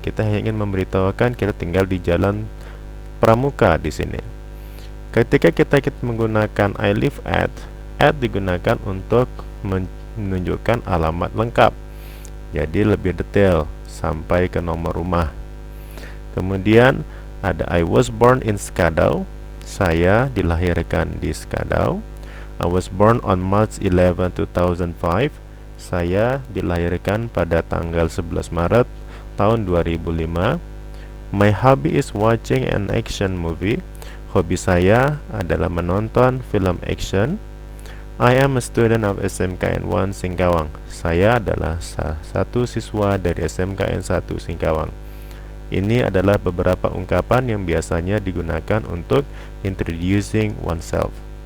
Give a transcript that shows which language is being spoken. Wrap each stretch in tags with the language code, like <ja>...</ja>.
<id>Kita hanya ingin memberitahukan kita tinggal di Jalan Pramuka di sini. Ketika kita menggunakan</id> <en>I live at</en> <id>digunakan untuk menunjukkan alamat lengkap. Jadi lebih detail sampai ke nomor rumah. Kemudian ada</id> <en>I was born in Skadau.</en> <id>Saya dilahirkan di Skadau.</id> <en>I was born on March 11, 2005.</en> <id>Saya dilahirkan pada tanggal 11 Maret tahun 2005.</id> <en>My hobby is watching an action movie.</en> <id>Hobi saya adalah menonton film action.</id> <en>I am a student of SMKN 1 Singkawang.</en> <id>Saya adalah satu siswa dari SMKN 1 Singkawang. Ini adalah beberapa ungkapan yang biasanya digunakan untuk introducing oneself.</id>